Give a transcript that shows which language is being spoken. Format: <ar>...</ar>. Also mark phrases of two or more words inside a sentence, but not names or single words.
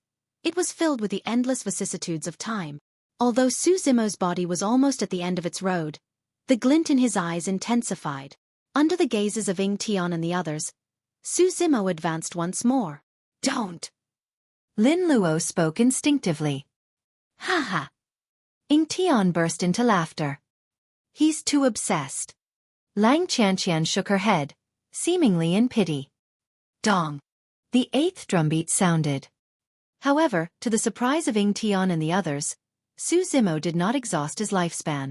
<en>It was filled with the endless vicissitudes of time. Although Su Zimo's body was almost at the end of its road, the glint in his eyes intensified. Under the gazes of Ying Tian and the others, Su Zimo advanced once more. Don't! Lin Luo spoke instinctively. Ha ha! Ying Tian burst into laughter. He's too obsessed. Lang Qianqian shook her head, seemingly in pity. Dong! The eighth drumbeat sounded. However, to the surprise of Ying Tian and the others, Su Zimo did not exhaust his lifespan.</en>